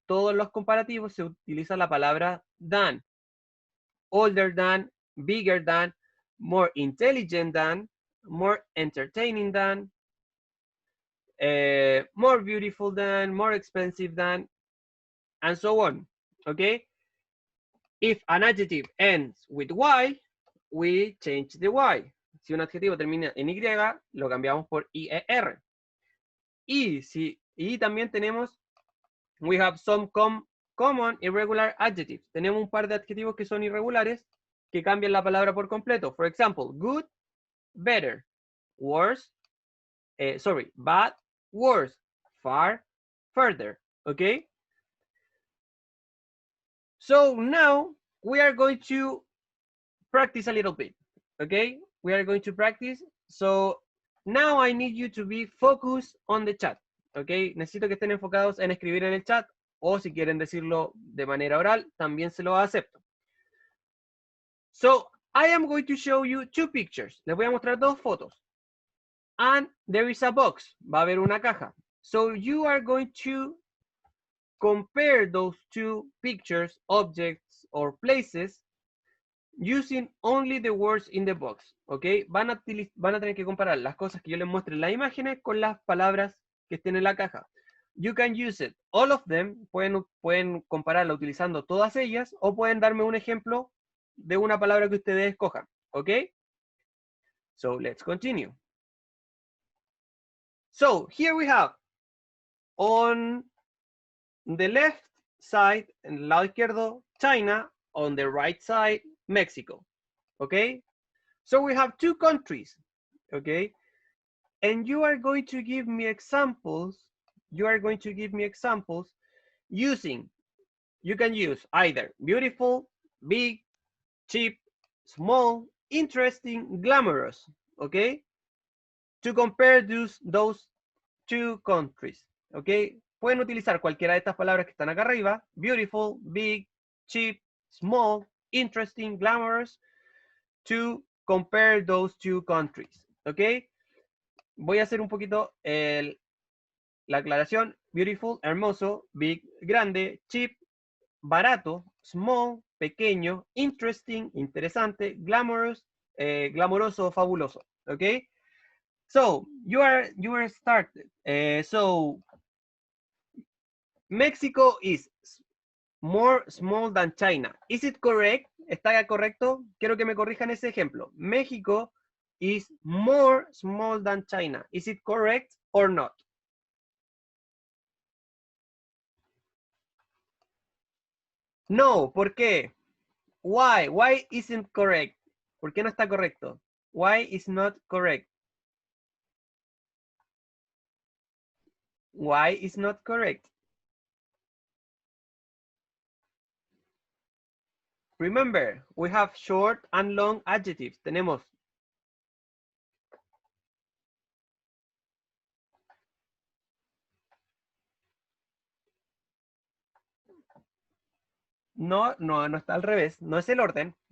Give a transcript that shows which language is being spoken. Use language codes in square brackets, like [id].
[es] Todos los comparativos se utiliza la palabra than. [en] Older than, bigger than, more intelligent than, more entertaining than, more beautiful than, more expensive than, and so on. Okay? If an adjective ends with Y, we change the Y. [es] Si un adjetivo termina en Y, lo cambiamos por IER. Y también tenemos, [en] we have some common irregular adjectives. [es] Tenemos un par de adjetivos que son irregulares, que cambian la palabra por completo. [en] For example, good, better, worse, bad, worse, far, further. Okay? So now we are going to practice a little bit. Okay? We are going to practice. So now I need you to be focused on the chat. Okay? [es] Necesito que estén enfocados en escribir en el chat, o si quieren decirlo de manera oral, también se lo acepto. [en] So I am going to show you two pictures. [es] Les voy a mostrar dos fotos. [en] And there is a box. [es] Va a haber una caja. [en] So you are going to compare those two pictures, objects, or places using only the words in the box. ¿Ok? [es] Van a tener que comparar las cosas que yo les muestre en las imágenes con las palabras que estén en la caja. [en] You can use it, all of them. [es] Pueden compararla utilizando todas ellas, o pueden darme un ejemplo de una palabra que ustedes escojan. [en] ¿Ok? So let's continue. So here we have, on the left side, [es] en el lado izquierdo, [en] China. On the right side, Mexico. Okay? So we have two countries. Okay? And you are going to give me examples. You are going to give me examples using, you can use either beautiful, big, cheap, small, interesting, glamorous. Okay? To compare those two countries. Okay? [es] Pueden utilizar cualquiera de estas palabras que están acá arriba. [en] Beautiful, big, cheap, small, interesting, glamorous, to compare those two countries. ¿Ok? [es] Voy a hacer un poquito la aclaración. Beautiful, hermoso, big, grande, cheap, barato, small, pequeño, interesting, interesante, glamorous, glamoroso, fabuloso. ¿Ok? [en] So, you are started. So, Mexico is more small than China. Is it correct? [es] ¿Está correcto? Quiero que me corrijan ese ejemplo. [en] México is more small than China. Is it correct or not? [es] No, ¿por qué? [en] Why? Why isn't correct? [es] ¿Por qué no está correcto? [en] Why is not correct? Why is not correct? Remember, we have short and long adjectives. [es] Tenemos no está al revés, no es el orden.